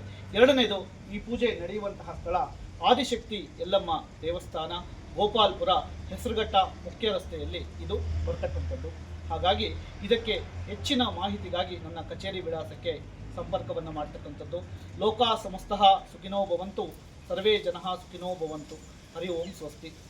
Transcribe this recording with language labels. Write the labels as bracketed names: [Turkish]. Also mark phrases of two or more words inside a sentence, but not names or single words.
[Kannada] ಎರಡನೇದು, ಈ ಪೂಜೆ ನಡೆಯುವಂತಹ ಸ್ಥಳ ಆದಿಶಕ್ತಿ ಯಲ್ಲಮ್ಮ ದೇವಸ್ಥಾನ, ಗೋಪಾಲ್ಪುರ, ಹೆಸರುಘಟ್ಟ ಮುಖ್ಯ ರಸ್ತೆಯಲ್ಲಿ ಇದು ಬರ್ತಕ್ಕಂಥದ್ದು. ಹಾಗಾಗಿ ಇದಕ್ಕೆ ಹೆಚ್ಚಿನ ಮಾಹಿತಿಗಾಗಿ ನನ್ನ ಕಚೇರಿ ವಿಳಾಸಕ್ಕೆ ಸಂಪರ್ಕವನ್ನು ಮಾಡ್ತಕ್ಕಂಥದ್ದು. [Sanskrit] ಲೋಕ ಸಮಸ್ತಃ ಸುಖಿನೋ ಭವಂತು, ಸರ್ವೇ ಜನಃ ಸುಖಿನೋ ಭವಂತು. ಹರಿ ಓಂ ಸ್ವಸ್ತಿ.